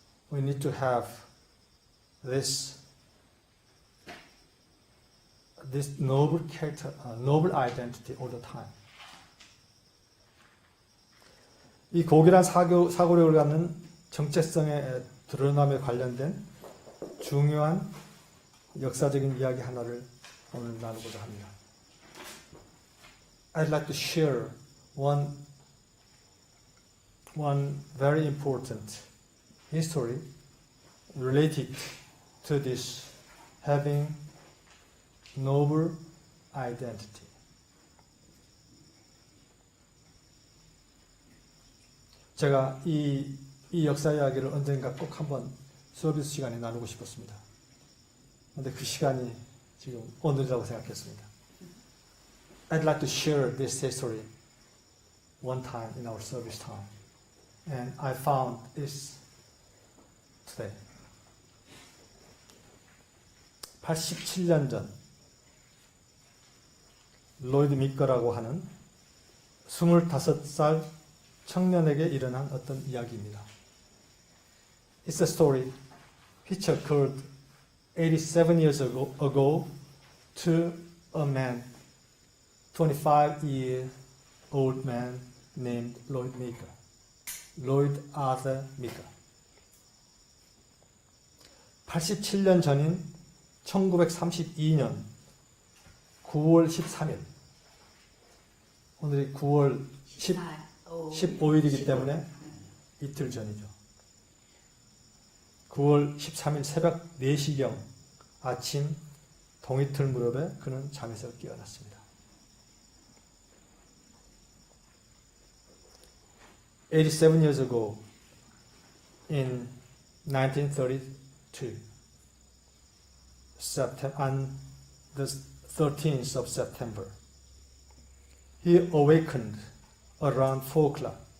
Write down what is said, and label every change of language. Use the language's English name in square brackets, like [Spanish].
[English] We need to have this noble character, noble identity all the time. [Korean] 이 고결한 사고력을 갖는 정체성의 드러남에 관련된 중요한 역사적인 이야기 하나를 오늘 나누고자 합니다. [English] I'd like to share one very important history related to this having noble identity. [Korean] 제가 이 역사 이야기를 언젠가 꼭 한번 서비스 시간에 나누고 싶었습니다. 그런데 그 시간이 지금 오늘이라고 생각했습니다. [English] I'd like to share this history one time in our service time. And I found this today. [Korean] 87년 전 로이드 미커라고 하는 25살 청년에게 일어난 어떤 이야기입니다. [English] It's a story which occurred 87 years ago to a man, 25-year-old man named Lloyd Meeker. Lloyd Arthur Meeker. [Korean] 87년 전인 1932년 9월 13일. 오늘이 9월 15일이기 때문에 이틀 전이죠. 9월 13일 새벽 4시경 아침 동이틀 무렵에 그는 잠에서 깨어났습니다. [English] 87 years ago, in 1932, on the 13th of September, he awakened around 4 o'clock.